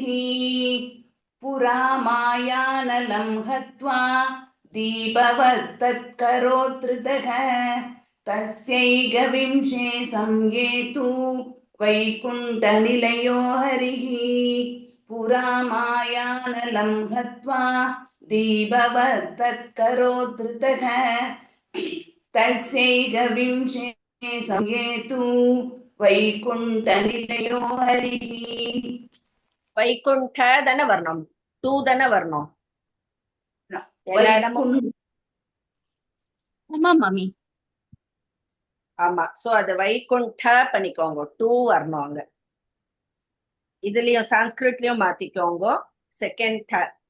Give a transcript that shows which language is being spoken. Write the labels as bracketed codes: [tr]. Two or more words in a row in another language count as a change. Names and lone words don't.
[sa] पुरा मायानलं हत्वा दीपवत् तत्करो धृतः तस्यैकविंशे संयेतु वैकुण्ठनिलयो हरिः. पुरा मायानलं हत्वा दीपवत् तत्करो धृतः तस्यैकविंशे संयेतु वैकुण्ठनिलयो हरिः. [ta] வைகுண்ட தானே வரணும், டூ தானே வரணும் எல்லா இடமும். ஆமா மாமி. ஆமா, சோ அது வைகுண்ட பண்ணிக்கோங்க, 2 வரணும் அங்க. இதுலயும் சான்ஸ்கிரிட்லயும் மாத்திக்கோங்க, செகண்ட் ட.